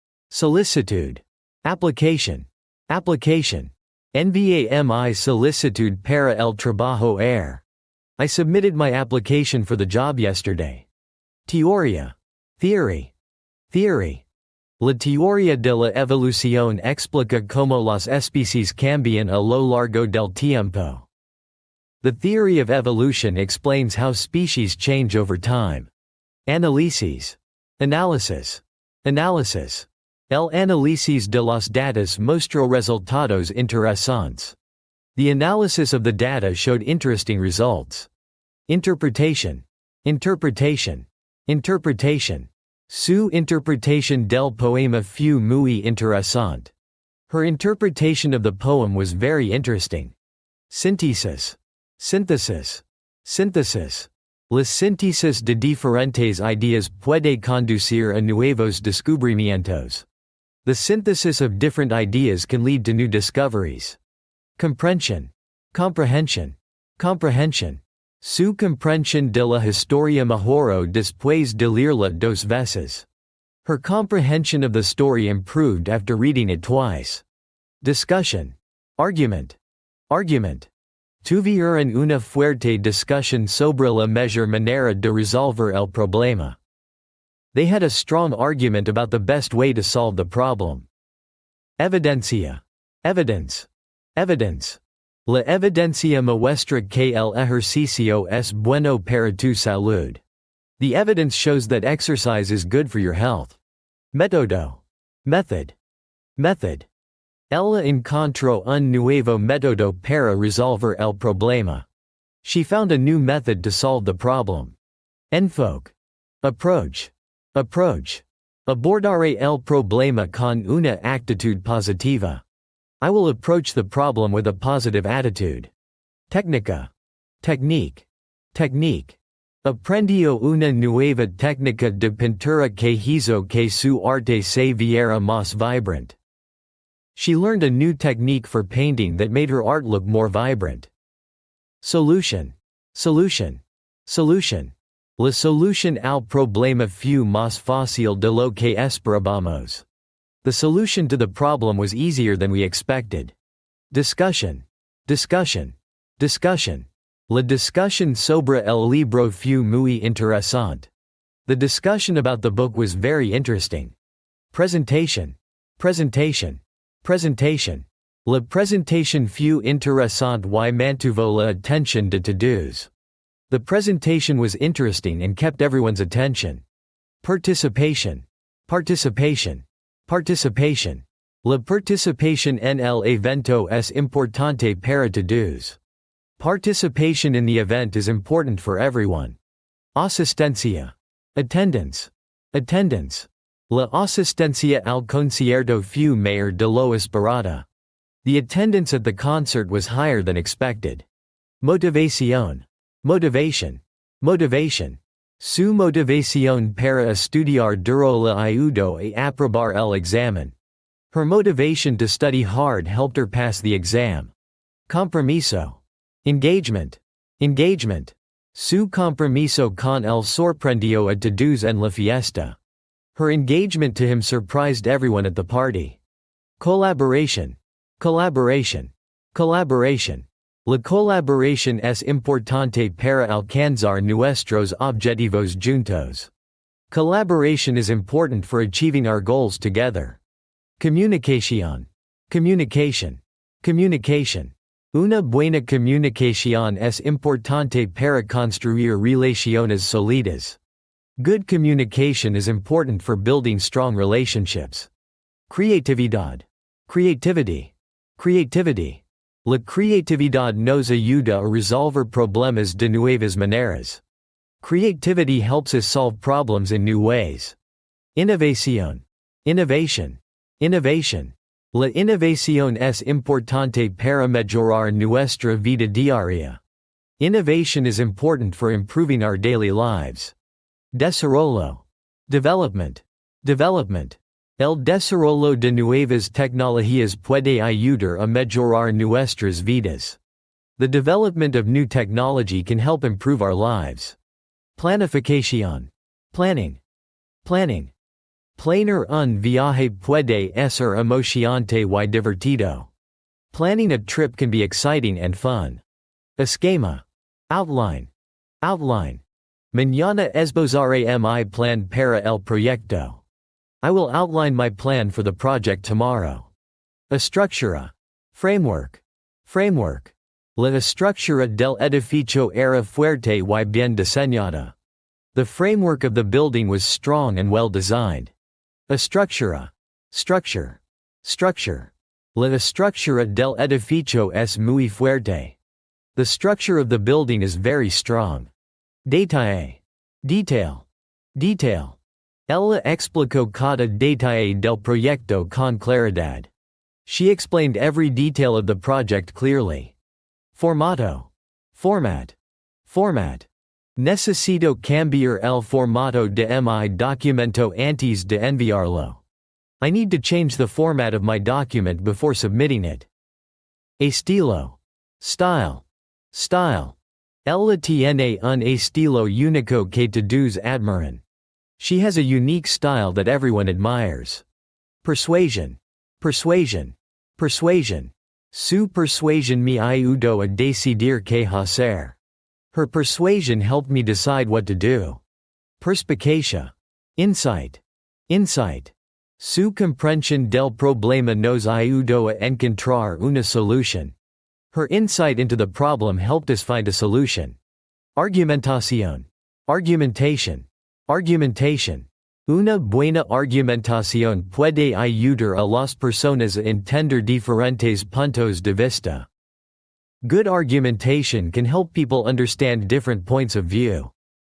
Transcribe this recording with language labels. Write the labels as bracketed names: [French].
[English] Solicitud. Application. Application. [Spanish] Envié mi solicitud para el trabajo ayer. [English] I submitted my application for the job yesterday. Teoría. Theory. Theory. [Spanish] La teoría de la evolución explica cómo las especies cambian a lo largo del tiempo. [English] The theory of evolution explains how species change over time. Análisis. Analysis. Analysis. [Spanish] El análisis de los datos mostró resultados interesantes. [English] The analysis of the data showed interesting results. Interpretation. Interpretation. Interpretation. [Spanish] Su interpretación del poema fue muy interesante. [English] Her interpretation of the poem was very interesting. Síntesis. Synthesis. Synthesis. [Spanish] La síntesis de diferentes ideas puede conducir a nuevos descubrimientos. [English] The synthesis of different ideas can lead to new discoveries. Comprension. Comprehension. Comprehension. [Spanish] Su comprensión de la historia mejoró después de leerla dos veces. [English] Her comprehension of the story improved after reading it twice. Discussion. Argument. Argument. [Spanish] Tuvieron una fuerte discusión sobre la mejor manera de resolver el problema. [English] They had a strong argument about the best way to solve the problem. Evidencia. Evidence. Evidence. [Spanish] La evidencia muestra que el ejercicio es bueno para tu salud. [English] The evidence shows that exercise is good for your health. Método. Method. Method. [Spanish] Ella encontró un nuevo método para resolver el problema. [English] She found a new method to solve the problem. Enfoque. Approach. Approach. [Spanish] Abordaré el problema con una actitud positiva. [English] I will approach the problem with a positive attitude. Técnica. Technique. Technique. [Spanish] Aprendió una nueva técnica de pintura que hizo que su arte se viera más vibrant. [English] She learned a new technique for painting that made her art look more vibrant. Solution. Solution. Solution. [Spanish] La solución al problema fue más fácil de lo que esperábamos. The [English] The solution to the problem was easier than we expected. Discussion. Discussion. Discussion. [Spanish] La discussion sobre el libro fue muy interesante. [English] The discussion about the book was very interesting. Presentation. Presentation. Presentation. [Spanish] La presentation fue interesante y mantuvo la atención de todos. [English] The presentation was interesting and kept everyone's attention. Participation. Participation. Participation. [Spanish] La participación en el evento es importante para todos. [English] Participation in the event is important for everyone. Asistencia. Attendance. Attendance. [Spanish] La asistencia al concierto fue mayor de lo esperado. [English] The attendance at the concert was higher than expected. Motivación. Motivation. Motivation. [Spanish] Su motivación para estudiar duro le ayudó a aprobar el examen. [English] Her motivation to study hard helped her pass the exam. Compromiso. Engagement. Engagement. [Spanish] Su compromiso con él sorprendió a todos en la fiesta. [English] Her engagement to him surprised everyone at the party. Collaboration. Collaboration. Collaboration. [Spanish] La colaboración es importante para alcanzar nuestros objetivos juntos. [English] Collaboration is important for achieving our goals together. Communicación. Communication. Communication. [Spanish] Una buena comunicación es importante para construir relaciones sólidas. [English] Good communication is important for building strong relationships. Creatividad. Creativity. Creativity. [Spanish] La creatividad nos ayuda a resolver problemas de nuevas maneras. [English] Creativity helps us solve problems in new ways. Innovación. Innovation. Innovation. [Spanish] La innovación es importante para mejorar nuestra vida diaria. [English] Innovation is important for improving our daily lives. Desarrollo. Development. Development. [Spanish] El desarrollo de nuevas tecnologías puede ayudar a mejorar nuestras vidas. [English] The development of new technology can help improve our lives. Planificación. Planning. Planning. [Spanish] Planear un viaje puede ser emocionante y divertido. [English] Planning a trip can be exciting and fun. Esquema. Outline. Outline. [Spanish] Mañana esbozaré mi plan para el proyecto. [English] I will outline my plan for the project tomorrow. Estructura. Framework. Framework. [Spanish] La estructura del edificio era fuerte y bien diseñada. [English] The framework of the building was strong and well designed. Estructura. Structure. Structure. [Spanish] La estructura del edificio es muy fuerte. [English] The structure of the building is very strong. Detalle. Detail. Detail. [Spanish] Ella explicó cada detalle del proyecto con claridad. [English] She explained every detail of the project clearly. [Spanish] Formato. Format. Format. Necesito cambiar el formato de mi documento antes de enviarlo. [English] I need to change the format of my document before submitting it. Estilo. Style. Style. [Spanish] Ella tiene un estilo único que todos admiran. [English] She has a unique style that everyone admires. Persuasion. Persuasion. Persuasion. [Spanish] Su persuasión me ayudó a decidir qué hacer. [English] Her persuasion helped me decide what to do. Perspicacia. Insight. Insight. [Spanish] Su comprensión del problema nos ayudó a encontrar una solución. [English] Her insight into the problem helped us find a solution. Argumentación. Argumentation. Argumentation. [Spanish] Una buena argumentación puede ayudar a las personas a entender diferentes puntos de vista. [English] Good argumentation can help people understand different points of view.